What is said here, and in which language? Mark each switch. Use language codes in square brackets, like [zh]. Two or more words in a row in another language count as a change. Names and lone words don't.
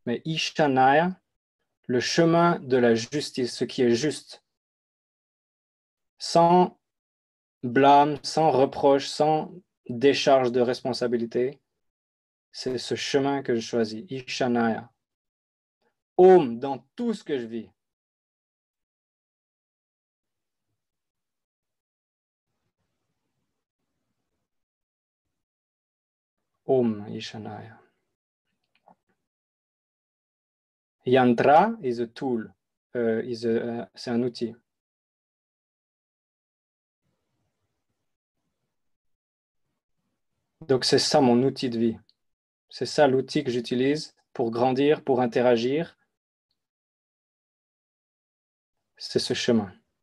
[fr] Mais Ishanaya, le chemin de la justice, ce qui est juste, sans blâme, sans reproche, sans décharge de responsabilité, c'est ce chemin que je choisis, Ishanaya. Om dans tout ce que je vis. [sa] ॐ ईशानाय. [en] Yantra is a tool, [fr] c'est un outil. Donc c'est ça mon outil de vie. C'est ça l'outil que j'utilise pour grandir, pour interagir. C'est ce chemin.